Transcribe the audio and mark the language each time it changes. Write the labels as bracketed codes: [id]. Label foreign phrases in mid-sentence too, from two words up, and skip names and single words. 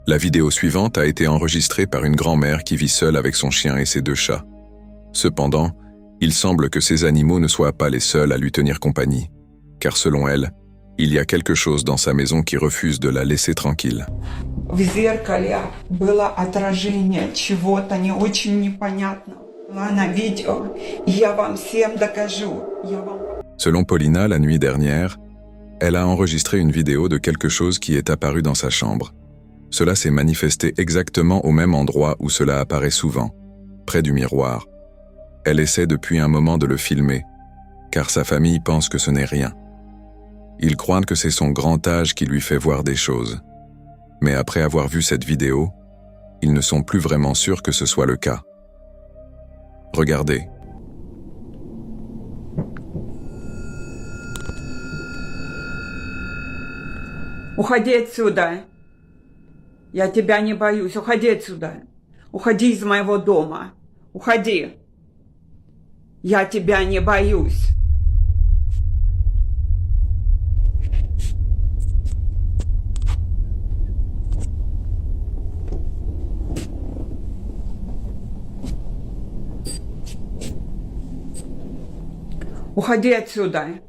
[fr] La vidéo suivante a été enregistrée par une grand-mère qui vit seule avec son chien et ses 2 chats. Cependant, il semble que ces animaux ne soient pas les seuls à lui tenir compagnie, car selon elle, il y a quelque chose dans sa maison qui refuse de la laisser tranquille. [ru] В зеркале было отражение чего-то не очень непонятного. На видео. Я вам всем докажу. [fr] Selon Paulina, la nuit dernière, elle a enregistré une vidéo de quelque chose qui est apparu dans sa chambre. Cela s'est manifesté exactement au même endroit où cela apparaît souvent, près du miroir. Elle essaie depuis un moment de le filmer, car sa famille pense que ce n'est rien. Ils croient que c'est son grand âge qui lui fait voir des choses. Mais après avoir vu cette vidéo, ils ne sont plus vraiment sûrs que ce soit le cas. Regardez. [ru] Уходи отсюда. Я тебя не боюсь. Уходи отсюда. Уходи из моего дома. Уходи. Я тебя не боюсь. Уходи отсюда.